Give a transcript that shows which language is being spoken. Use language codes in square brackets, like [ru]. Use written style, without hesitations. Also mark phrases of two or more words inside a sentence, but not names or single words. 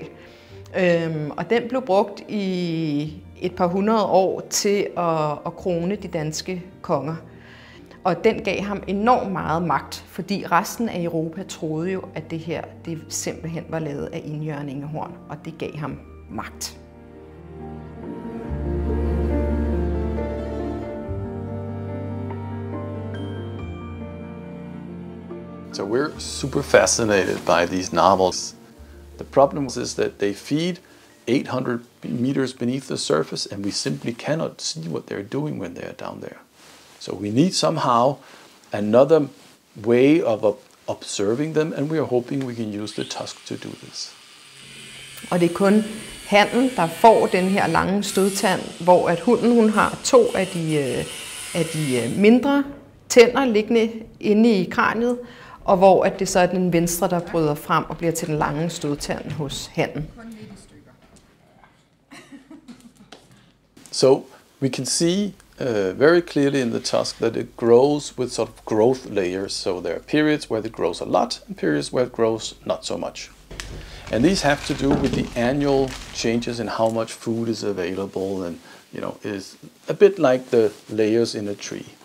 [da] Og den blev brugt i et par hundrede år til at krone de danske konger. Og den gav ham enormt meget magt, fordi resten af Europa troede jo, at det her det simpelthen var lavet af indjørningehorn, og det gav ham magt. [en] So we're super fascinated by these narwhals. The problem is that they feed 800 meters beneath the surface, and we simply cannot see what they're doing when they're down there. So we need somehow another way of observing them, and we are hoping we can use the tusk to do this. [da] Og det er kun hannen, der får den her lange stødtand, hvor at hunden hun har 2 af de mindre tænder liggende inde i kraniet, og hvor at det så er den venstre, der bryder frem og bliver til den lange stødtand hos hannen. [en] So we can see very clearly in the tusk that it grows with sort of growth layers. So there are periods where it grows a lot and periods where it grows not so much. And these have to do with the annual changes in how much food is available, and is a bit like the layers in a tree.